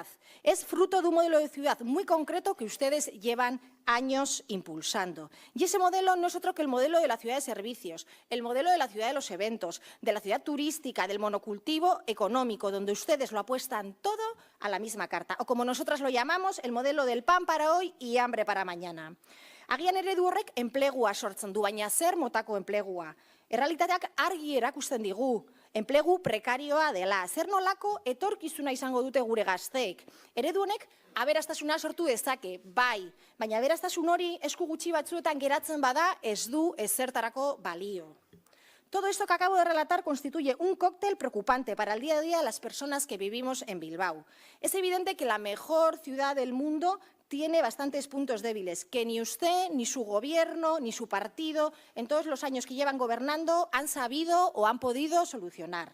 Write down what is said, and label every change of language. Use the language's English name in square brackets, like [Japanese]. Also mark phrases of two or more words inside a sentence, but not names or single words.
[Spanish] Es fruto de un modelo de ciudad muy concreto que ustedes llevan años impulsando. Y ese modelo no es otro que el modelo de la ciudad de servicios, el modelo de la ciudad de los eventos, de la ciudad turística, del monocultivo económico, donde ustedes lo apuestan todo a la misma carta. O, como nosotras lo llamamos, el modelo del pan para hoy y hambre para mañana. [Basque] Agian eredu horrek enplegua sortzen du, baina zer motako enplegua. Errealitateak argi erakusten digu, enplegu prekarioa dela. Zer nolako etorkizuna izango dute gure gazteek. Eredu honek aberastasuna sortu dezake, bai, baina aberastasun hori esku gutxi batzuetan geratzen bada ez du ezertarako balio. [Spanish] Todo esto que acabo de relatar constituye un cóctel preocupante para el día a día de las personas que vivimos en Bilbao. Es evidente que la mejor ciudad del mundo tiene bastantes puntos débiles que ni usted, ni su gobierno, ni su partido, en todos los años que llevan gobernando, han sabido o han podido solucionar.